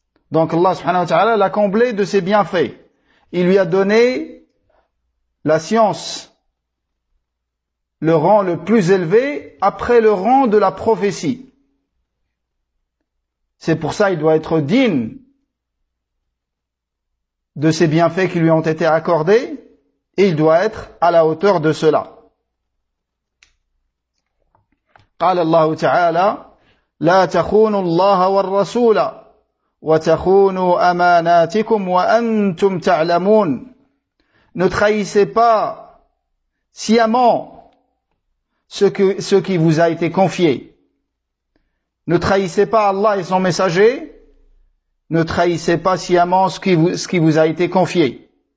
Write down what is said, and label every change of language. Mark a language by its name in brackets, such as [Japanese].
[French] Donc Allah subhanahu wa ta'ala l'a comblé de ses bienfaits. Il lui a donné la science, le rang le plus élevé après le rang de la prophétie. C'est pour ça qu'il doit être digne de ces bienfaits qui lui ont été accordés et il doit être à la hauteur de cela. [Arabic] قال الله تعالى لا تخونوا الله والرسول وتخونوا أماناتكم وأنتم تعلمون. [French] Ne trahissez pas sciemment ce qui vous a été confié. Ne trahissez pas Allah et son messager. Ne trahissez pas sciemment ce qui vous a été confié.